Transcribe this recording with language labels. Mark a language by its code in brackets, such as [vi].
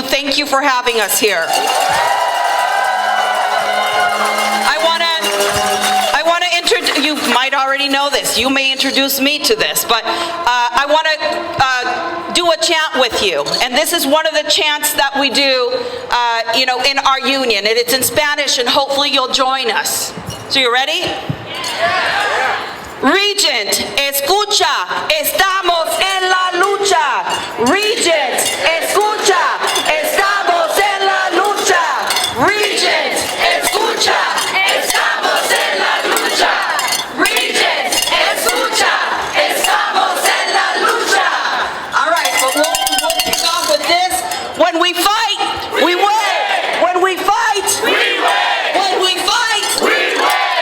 [en] Thank you for having us here. I want to introduce, you might already know this, you may introduce me to this, but I want to do a chant with you. And this is one of the chants that we do, in our union. And it's in Spanish, and hopefully you'll join us. So you ready? [es] Regent, escucha, estamos en la lucha. Regent, escucha, estamos en la lucha. Regent, escucha, estamos en la lucha. Regent, escucha, estamos en la lucha. [en] All right, but we'll kick off with this. When we fight, we win. When we fight, we win. When we fight, we win.